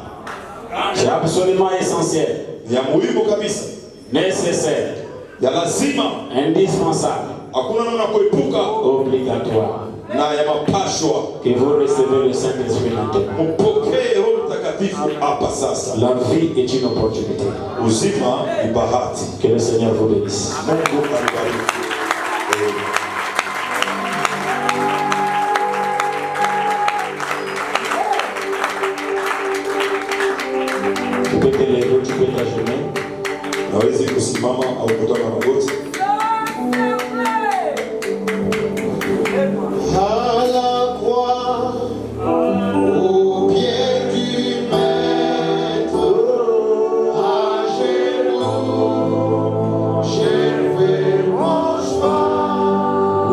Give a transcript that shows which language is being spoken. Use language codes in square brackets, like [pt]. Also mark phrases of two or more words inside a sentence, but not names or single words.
[fr] C'est absolument essentiel, [sw] ya muhimu kabisa, [fr] nécessaire, [sw] ya lazima, [fr] indispensable, [sw] hakuna namna ya kuepuka [fr] obligatoire [sw] na ya mapashwa. [fr] que vous recevez le Saint-Esprit maintenant. [sw] Mpokee Roho Mtakatifu hapa sasa. [fr] La vie est une opportunité. [sw] Uzima ni bahati. [fr] Que le Seigneur vous bénisse. [sw] Mungu anibariki. [fr] Tu peux te lever, tu peux t'agenouiller. [sw] Nawezi kusimama au kutoka magoti. [fr] À la croix, au pied du maître, à genoux, j'ai fait mon choix.